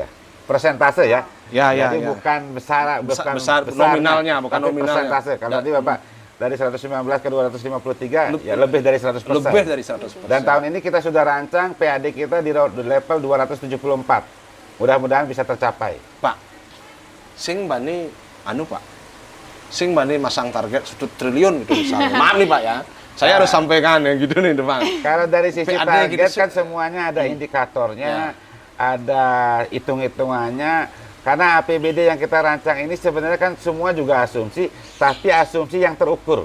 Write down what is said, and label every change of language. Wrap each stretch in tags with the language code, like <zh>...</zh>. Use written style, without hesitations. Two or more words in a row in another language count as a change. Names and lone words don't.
<id>Persentase ya. Jadi bukan besar nominalnya, bukan nominalnya. Persentase. Kalau tadi Bapak dari 119 ke 253 ya lebih dari 100%. Lebih dari 100%. Dan tahun ini kita sudah rancang PAD kita di level 274. Mudah-mudahan bisa tercapai. Pak,</id> <ban>sing bani</ban> <id>Pak.</id> <ban>Sing bani masang</ban> <id>target 1 triliun gitu misalnya. Maaf nih Pak ya. Saya harus sampaikan ya gitu nih Pak. Kalau dari sisi target gitu, kan semuanya ada indikatornya, ada hitung-hitungannya. Karena APBD yang kita rancang ini sebenarnya kan semua juga asumsi, tapi asumsi yang terukur.</id>